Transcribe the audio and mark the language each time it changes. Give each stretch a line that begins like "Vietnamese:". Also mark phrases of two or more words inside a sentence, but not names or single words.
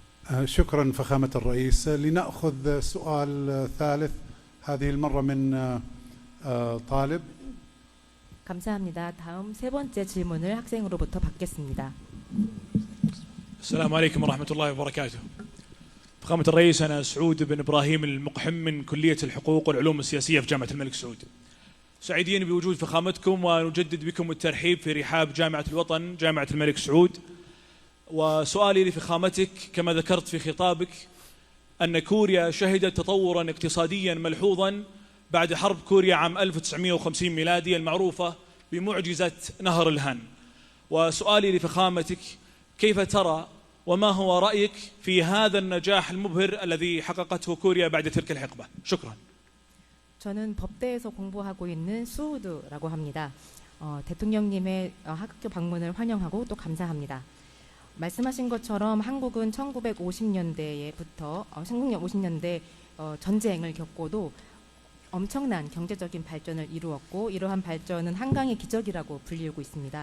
Arabic: شكرا فخامة الرئيس. لنأخذ سؤال ثالث هذه المرة من طالب.
Korean: 감사합니다. 다음 세 번째 질문을 학생으로부터 받겠습니다.
Arabic: السلام عليكم ورحمة الله وبركاته. فخامة الرئيس، أنا سعود بن إبراهيم المقحم من كلية الحقوق والعلوم السياسية في جامعة الملك سعود. سعيدين بوجود فخامتكم ونجدد بكم الترحيب في رحاب جامعة الوطن جامعة الملك سعود. وسؤالي لفخامتك، كما ذكرت في خطابك أن كوريا شهدت تطورا اقتصاديا ملحوظا بعد حرب كوريا عام 1950 ميلادي المعروفة بمعجزة نهر الهان. وسؤالي لفخامتك، كيف ترى وما هو رأيك في هذا النجاح المبهر الذي حققته كوريا بعد تلك الحقبة؟ شكرا.
Korean: 저는 법대에서 공부하고 있는 수우드라고 합니다. 대통령님의 학교 방문을 환영하고 또 감사합니다. 말씀하신 것처럼 한국은 1950년대부터 1950년대 전쟁을 겪고도 엄청난 경제적인 발전을 이루었고, 이러한 발전은 한강의 기적이라고 불리우고 있습니다.